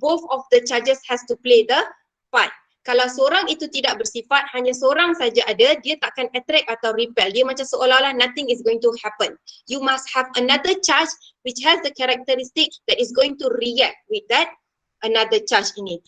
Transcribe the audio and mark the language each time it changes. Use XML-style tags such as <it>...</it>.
<en>Both of the charges has to play the part.</en> <ms>Kalau seorang itu tidak bersifat, hanya seorang saja ada, dia takkan attract atau repel. Dia macam seolah-olah</ms> <en>nothing is going to happen. You must have another charge which has the characteristic that is going to react with that another charge ini.</en>